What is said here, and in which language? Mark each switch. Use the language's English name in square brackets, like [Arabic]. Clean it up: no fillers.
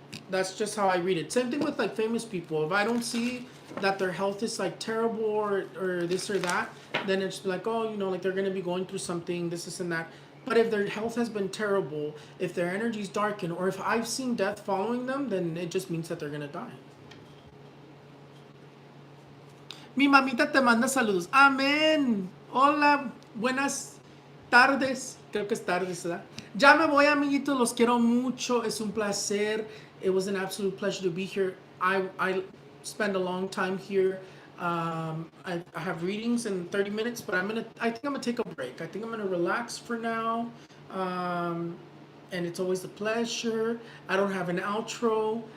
[English] That's just how I read it. Same thing with like famous people. If I don't see that their health is like terrible or this or that, then it's like, oh, like they're going to be going through something, this and that. But if their health has been terrible, if their energy's darkened, or if I've seen death following them, then it just means that they're going to die. [Spanish] Mi mamita te manda saludos. Amén. Hola, buenas tardes. Creo que es tardes, ¿verdad? Ya me voy, amiguitos. Los quiero mucho. Es un placer. [English] It was an absolute pleasure to be here. I spend a long time here. I have readings in 30 minutes, but I think I'm gonna take a break. I think I'm gonna relax for now. And it's always a pleasure. I don't have an outro.